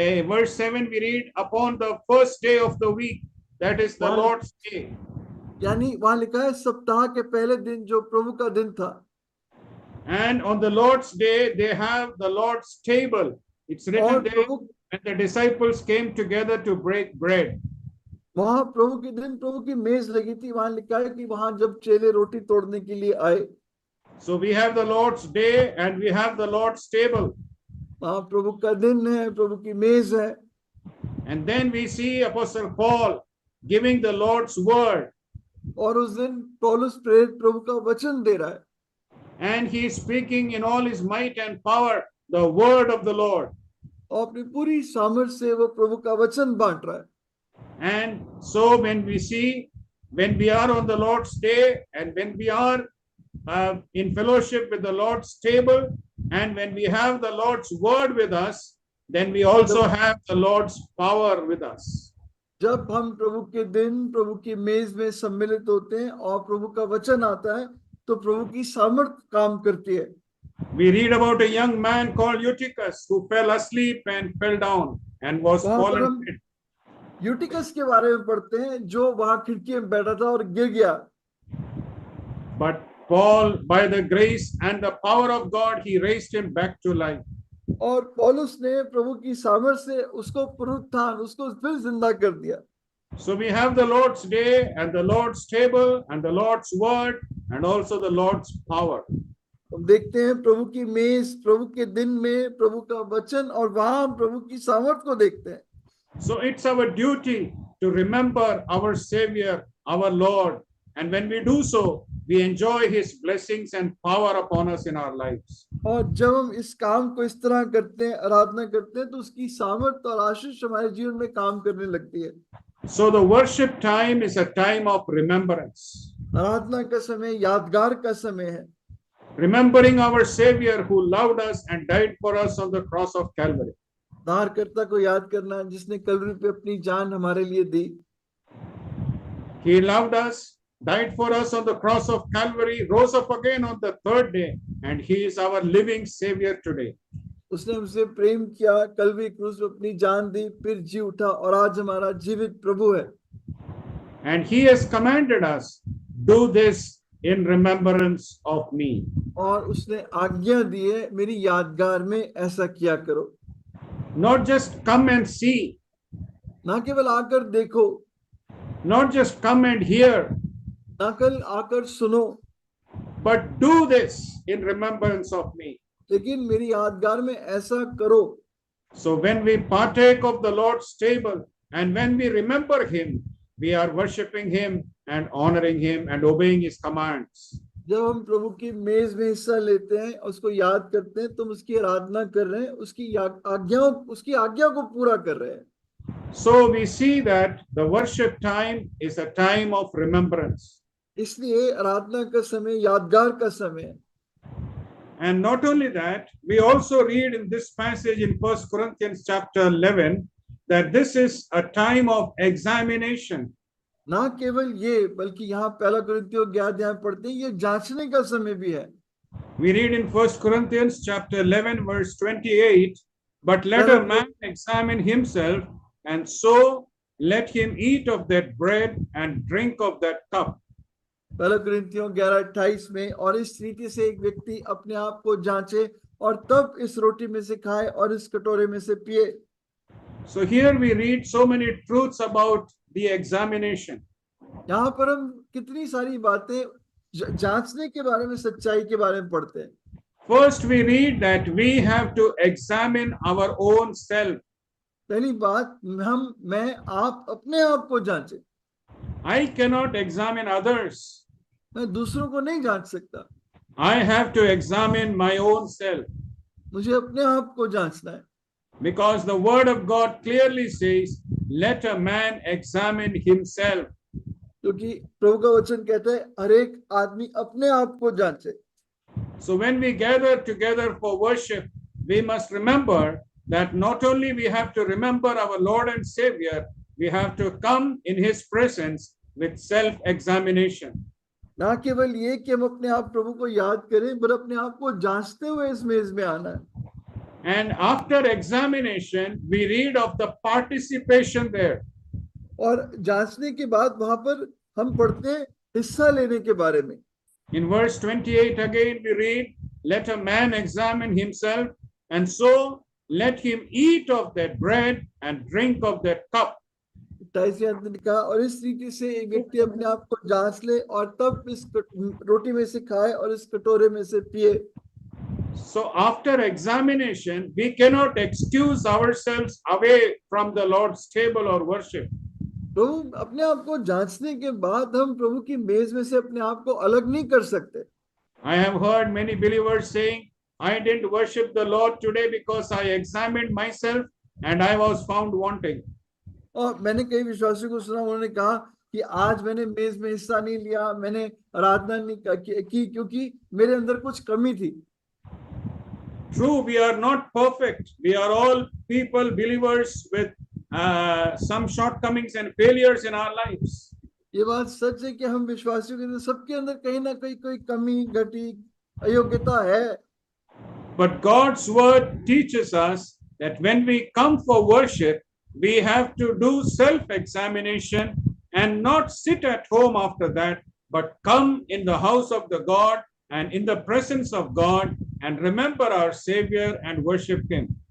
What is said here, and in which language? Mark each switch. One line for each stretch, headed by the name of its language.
English: Verse 7 we read upon the first day of the week, that is the Lord's day.
Hindi: यानी वहां लिखा है सप्ताह के पहले दिन जो प्रभु का दिन था।
English: And on the Lord's day they have the Lord's table. It's written there when the disciples came together to break bread.
Hindi: वहां प्रभु के दिन प्रभु की मेज लगी थी। वहां लिखा है कि वहां जब चेले रोटी तोड़ने के लिए आए।
English: So we have the Lord's day and we have the Lord's table.
Hindi: वहां प्रभु का दिन है, प्रभु की मेज है।
English: And then we see Apostle Paul giving the Lord's word.
Hindi: और उस दिन पौलुस प्रेरित प्रभु का वचन दे रहा है।
English: And he is speaking in all his might and power the word of the Lord.
Hindi: और अपनी पूरी सामर्थ्य से वो प्रभु का वचन बांट रहा है।
English: And so when we are on the Lord's day and when we are in fellowship with the Lord's table and when we have the Lord's word with us, then we also have the Lord's power with us.
Hindi: जब हम प्रभु के दिन प्रभु की मेज में सम्मिलित होते हैं और प्रभु का वचन आता है तो प्रभु की सामर्थ्य काम करती है।
English: We read about a young man called Eutychus who fell asleep and fell down and was fallen dead.
Hindi: यूटिकस के बारे में पढ़ते हैं जो वहां खिड़की में बैठा था और गिर गया।
English: But Paul, by the grace and the power of God, he raised him back to life.
Hindi: और पौलुस ने प्रभु की सामर्थ्य से उसको पुनरुत्थान, उसको फिर जिंदा कर दिया।
English: So we have the Lord's day and the Lord's table and the Lord's word and also the Lord's power.
Hindi: हम देखते हैं प्रभु की मेज, प्रभु के दिन में प्रभु का वचन और वहां प्रभु की सामर्थ्य को देखते हैं।
English: So it's our duty to remember our Savior, our Lord, and when we do so, we enjoy His blessings and power upon us in our lives.
Hindi: और जब हम इस काम को इस तरह करते हैं, आराधना करते हैं, तो उसकी सामर्थ्य और आशीष हमारे जीवन में काम करने लगती है।
English: So the worship time is a time of remembrance.
Hindi: आराधना का समय यादगार का समय है।
English: Remembering our Savior who loved us and died for us on the cross of Calvary.
Hindi: उद्धारकर्ता को याद करना जिसने कलवरी पे अपनी जान हमारे लिए दी।
English: He loved us, died for us on the cross of Calvary, rose up again on the third day, and He is our living Savior today.
Hindi: उसने हमसे प्रेम किया, कलवरी क्रूस पे अपनी जान दी, फिर जी उठा और आज हमारा जीवित प्रभु है।
English: And He has commanded us, do this in remembrance of me.
Hindi: और उसने आज्ञा दी है, मेरी यादगार में ऐसा किया करो।
English: Not just come and see,
Hindi: ना केवल आकर देखो,
English: not just come and hear,
Hindi: ना केवल आकर सुनो,
English: but do this in remembrance of me.
Hindi: लेकिन मेरी यादगार में ऐसा करो।
English: So when we partake of the Lord's table and when we remember Him, we are worshiping Him and honoring Him and obeying His commands.
Hindi: जब हम प्रभु की मेज में हिस्सा लेते हैं, उसको याद करते हैं, तो हम उसकी आराधना कर रहे हैं, उसकी आज्ञा को पूरा कर रहे हैं।
English: So we see that the worship time is a time of remembrance.
Hindi: इसलिए आराधना का समय यादगार का समय है।
English: And not only that, we also read in this passage in 1 Corinthians chapter 11 that this is a time of examination.
Hindi: ना केवल ये, बल्कि यहाँ पहला कुरिन्थियों 11 अध्याय पढ़ते हैं, ये जांचने का समय भी है।
English: We read in 1 Corinthians chapter 11 verse 28, but let a man examine himself, and so let him eat of that bread and drink of that cup.
Hindi: पहला कुरिन्थियों 11:28 में, और इस रीति से एक व्यक्ति अपने आप को जांचे और तब इस रोटी में से खाए और इस कटोरे में से पिए।
English: So here we read so many truths about the examination.
Hindi: यहाँ पर हम कितनी सारी बातें जांचने के बारे में, सच्चाई के बारे में पढ़ते हैं।
English: First we read that we have to examine our own self.
Hindi: पहली बात, मैं आप अपने आप को जांचे।
English: I cannot examine others.
Hindi: मैं दूसरों को नहीं जांच सकता।
English: I have to examine my own self.
Hindi: मुझे अपने आप को जांचना है,
English: because the word of God clearly says, let a man examine himself.
Hindi: क्योंकि प्रभु का वचन कहता है हर एक आदमी अपने आप को जांचे।
English: So when we gather together for worship, we must remember that not only we have to remember our Lord and Savior, we have to come in his presence with self-examination.
Hindi: ना केवल ये कि हम अपने आप प्रभु को याद करें, पर अपने आप को जांचते हुए इस मेज में आना है।
English: And after examination, we read of the participation there.
Hindi: और जांचने के बाद वहां पर हम पढ़ते हैं हिस्सा लेने के बारे में।
English: In verse 28 again we read, let a man examine himself, and so let him eat of that bread and drink of that cup.
Hindi: 28वें अंत में लिखा, और इस रीति से एक व्यक्ति अपने आप को जांच ले और तब इस रोटी में से खाए और इस कटोरे में से पिए।
English: So after examination, we cannot excuse ourselves away from the Lord's table or worship.
Hindi: प्रभु अपने आप को जांचने के बाद हम प्रभु की मेज में से अपने आप को अलग नहीं कर सकते।
English: I have heard many believers saying, I didn't worship the Lord today because I examined myself and I was found wanting.
Hindi: और मैंने कई विश्वासियों को सुना, उन्होंने कहा कि आज मैंने मेज में हिस्सा नहीं लिया, मैंने आराधना नहीं की क्योंकि मेरे अंदर कुछ कमी थी।
English: True, we are not perfect. We are all people, believers with some shortcomings and failures in our lives.
Hindi: ये बात सच है कि हम विश्वासियों के अंदर सबके अंदर कहीं ना कहीं कोई कमी, घटी, अयोग्यता है।
English: But God's word teaches us that when we come for worship, we have to do self-examination and not sit at home after that, but come in the house of the God and in the presence of God and remember our Savior and worship Him.